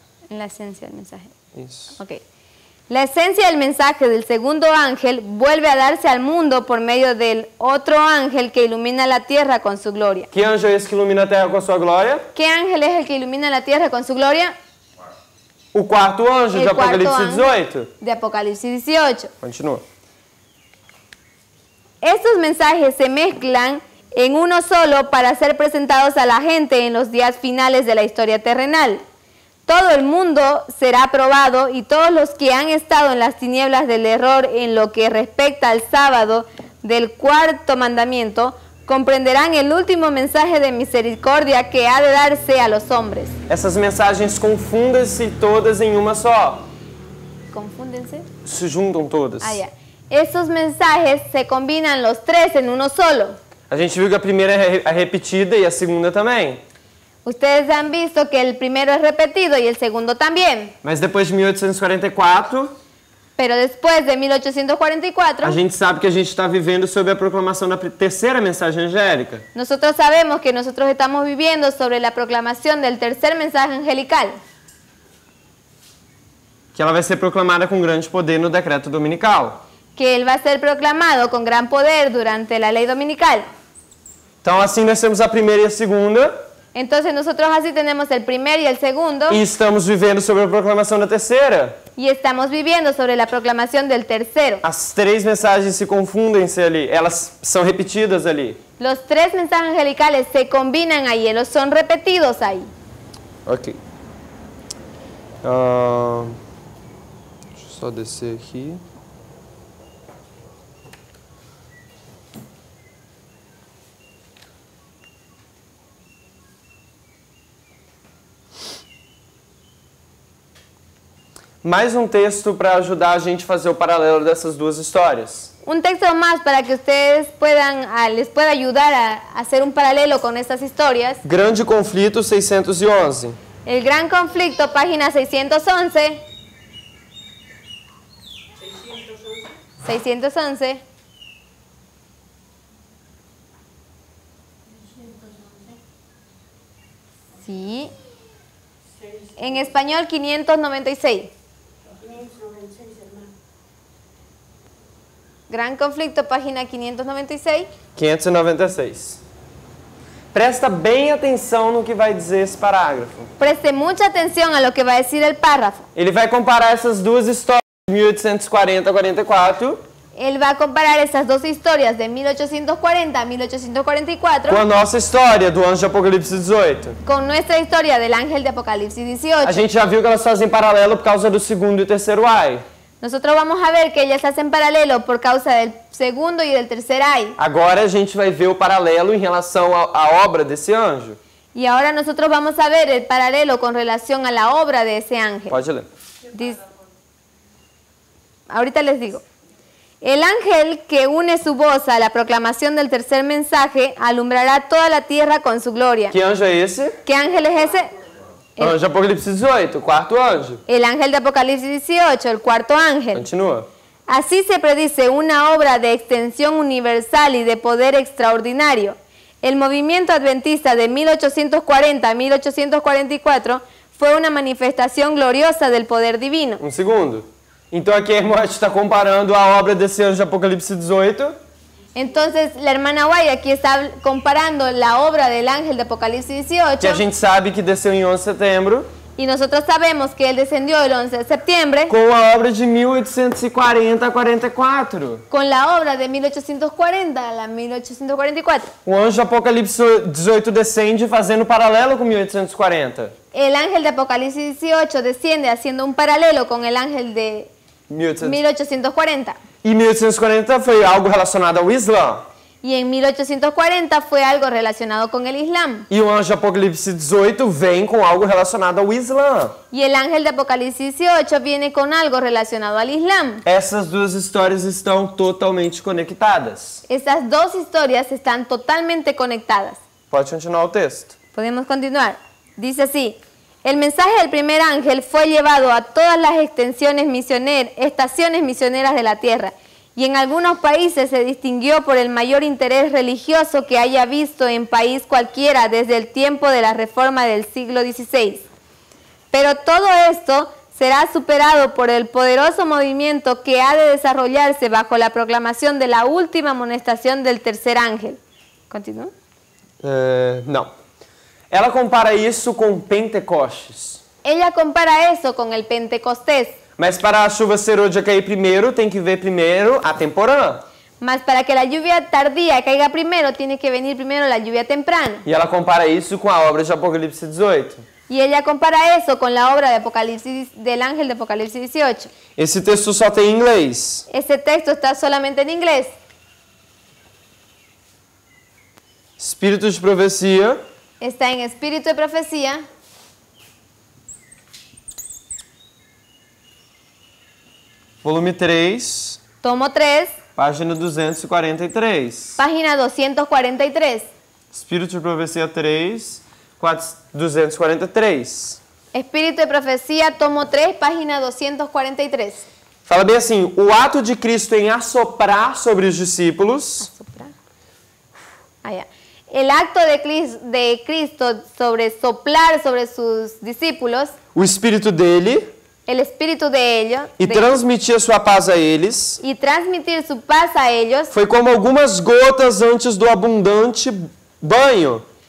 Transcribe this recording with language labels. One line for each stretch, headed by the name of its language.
Spanish: En la esencia del mensaje.
Portuguese: isso. Ok.
Spanish: La esencia del mensaje del segundo ángel vuelve a darse al mundo por medio del otro ángel que ilumina la tierra con su gloria.
Portuguese: Que anjo é esse que ilumina a terra com a sua glória?
Spanish: ¿Qué ángel es el que ilumina la tierra con su gloria?
Portuguese: O quarto anjo de
Spanish: El cuarto
Portuguese: Apocalipse
Spanish: ángel 18. de Apocalipsis 18.
Portuguese: Continua.
Spanish: Estos mensajes se mezclan en uno solo para ser presentados a la gente en los días finales de la historia terrenal. Todo el mundo será probado y todos los que han estado en las tinieblas del error en lo que respecta al sábado del cuarto mandamiento comprenderán el último mensaje de misericordia que ha de darse a los hombres.
Portuguese: Essas mensagens confundem-se todas em uma só.
Spanish: ¿Confúndense?
Portuguese: Se juntam todas.
Spanish: Ah, ya. Estos mensajes se combinan los tres en uno solo.
Portuguese: A gente viu que a primeira é repetida e a segunda também.
Spanish: Ustedes han visto que el primero es repetido y el segundo también.
Portuguese: Mas depois de 1844,
Spanish: Pero después de 1844,
Portuguese: a gente sabe que a gente está vivendo sob a proclamação da terceira mensagem angélica.
Spanish: nosotros sabemos que nosotros estamos viviendo sobre la proclamación del tercer mensaje angelical,
Portuguese: Que ela vai ser proclamada com grande poder no decreto dominical.
Spanish: que él va a ser proclamado con gran poder durante la ley dominical.
Portuguese: Então assim nós temos a primeira e a segunda.
Spanish: Entonces nosotros así tenemos el primer y el segundo
Portuguese: E estamos vivendo sobre a proclamação da terceira.
Spanish: y estamos viviendo sobre la proclamación del tercero.
Portuguese: As três mensagens se confundem-se ali. Elas são repetidas ali.
Spanish: Los tres mensajes angelicales se combinan ahí, ellos son repetidos ahí.
Portuguese: Ok. Deixa eu só descer aqui. Mais um texto para ajudar a gente a fazer o paralelo dessas duas histórias.
Spanish: Un texto más para que ustedes les pueda ayudar a hacer un paralelo con estas historias.
Portuguese: Grande Conflito 611.
Spanish: El Gran Conflicto, página 611. 611. Sí. En español 596. 596, hermano. Gran Conflicto, página 596. 596.
Portuguese: Presta bem atenção no que vai dizer esse parágrafo.
Spanish: Preste mucha atención a lo que va a decir el párrafo.
Portuguese: Ele vai comparar essas duas histórias de 1840 a 44
Spanish: Él va a comparar esas dos historias de 1840 a 1844
Portuguese: com a nossa história do anjo de Apocalipse 18.
Spanish: con nuestra historia del ángel de Apocalipsis 18.
Portuguese: A gente já viu que elas fazem paralelo por causa do segundo e terceiro ai.
Spanish: Nosotros vamos a ver que ellas hacen paralelo por causa del segundo y del tercer ay.
Portuguese: Agora a gente vai ver o paralelo em relação à obra desse anjo.
Spanish: Y ahora nosotros vamos a ver el paralelo con relación a la obra de ese ángel.
Portuguese: Pode ler.
Spanish: Ahorita les digo. El ángel que une su voz a la proclamación del tercer mensaje alumbrará toda la tierra con su gloria.
Portuguese: Que anjo é esse?
Spanish: ¿Qué ángel es ese?
Portuguese: Anjo de Apocalipse 18, o quarto anjo.
Spanish: El ángel de Apocalipsis 18, el cuarto ángel.
Portuguese: Continua.
Spanish: Así se predice una obra de extensión universal y de poder extraordinario. El movimiento adventista de 1840 a 1844 fue una manifestación gloriosa del poder divino.
Portuguese: Um segundo. Então aqui a irmã está comparando a obra desse anjo de Apocalipse 18
Spanish: Entonces, la hermana White aquí está comparando la obra del ángel de Apocalipsis
Portuguese: que a 18, gente sabe que desceu em 11 de setembro,
Spanish: y nosotros sabemos que él descendió el 11 de septiembre
Portuguese: com a obra de 1840 a 44.
Spanish: con la obra de 1840 a la 1844.
Portuguese: O anjo de Apocalipse 18 descende fazendo paralelo com 1840.
Spanish: El ángel de Apocalipsis 18 desciende haciendo un paralelo con el ángel de 1840.
Portuguese: E 1840 foi algo relacionado ao Islã.
Spanish: Y en 1840 fue algo relacionado con el Islam.
Portuguese: E o anjo de Apocalipse 18 vem com algo relacionado ao Islã.
Spanish: Y el ángel de Apocalipsis 18 viene con algo relacionado al Islam.
Portuguese: Essas duas histórias estão totalmente conectadas.
Spanish: Estas dos historias están totalmente conectadas.
Portuguese: Pode continuar o texto.
Spanish: Podemos continuar. Dice así: el mensaje del primer ángel fue llevado a todas las estaciones misioneras de la tierra, y en algunos países se distinguió por el mayor interés religioso que haya visto en país cualquiera desde el tiempo de la Reforma del siglo XVI. Pero todo esto será superado por el poderoso movimiento que ha de desarrollarse bajo la proclamación de la última amonestación del tercer ángel. ¿Continúa?
Portuguese: Não. Ela compara isso com Pentecostes.
Spanish: Ella compara eso con el Pentecostés.
Portuguese: Mas para a chuva serôdia cair primeiro, tem que ver primeiro a temporã.
Spanish: Mas para que la lluvia tardía caiga primero, tiene que venir primero la lluvia temprana.
Portuguese: E ela compara isso com a obra de Apocalipse 18.
Spanish: Y ella compara eso con la obra de Apocalipsis, del ángel de Apocalipsis 18.
Portuguese: Esse texto só tem em inglês.
Spanish: Ese texto está solamente en inglés.
Portuguese: Espírito de profecia.
Spanish: Está en Espíritu de Profecía.
Portuguese: Volume 3,
Spanish: Tomo 3, página 243. página 243.
Portuguese: Espírito de Profecia 3, 243.
Spanish: Espíritu de Profecía, tomo 3, página 243.
Portuguese: Fala bem assim, o ato de Cristo em assoprar sobre os discípulos Soprar.
Spanish: Allá. El acto de Cristo sobre soplar sobre sus discípulos,
Portuguese: o Espírito dele
Spanish: el espíritu de ellos,
Portuguese: e transmitir a sua paz a eles,
Spanish: y transmitir su paz a ellos,
Portuguese: foi como algumas gotas antes do abundante banho.